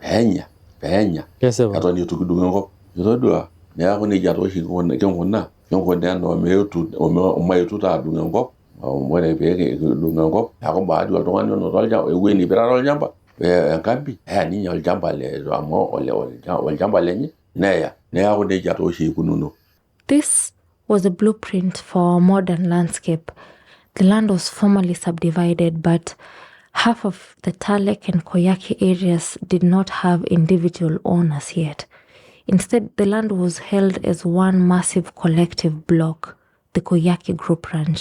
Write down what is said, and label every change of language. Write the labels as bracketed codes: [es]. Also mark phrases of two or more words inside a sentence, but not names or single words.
[mas] peenya eton itu kidung enkop itodua neeku nejia tooshi kinkunaa enaa omeetu taa adung enkop ore pee kidung enkop neeku baadhi oltung'ani onoto ewueji nipirare olchamba enkambi eya ninye olchamba amu olchamba lenye neya neeku nejia tooshi ikununo. [en] This was a blueprint for our modern landscape. The land was formerly subdivided, but half of the Talek and Koyaki areas did not have individual owners yet. Instead, the land was held as one massive collective block, the Koyaki Group Ranch.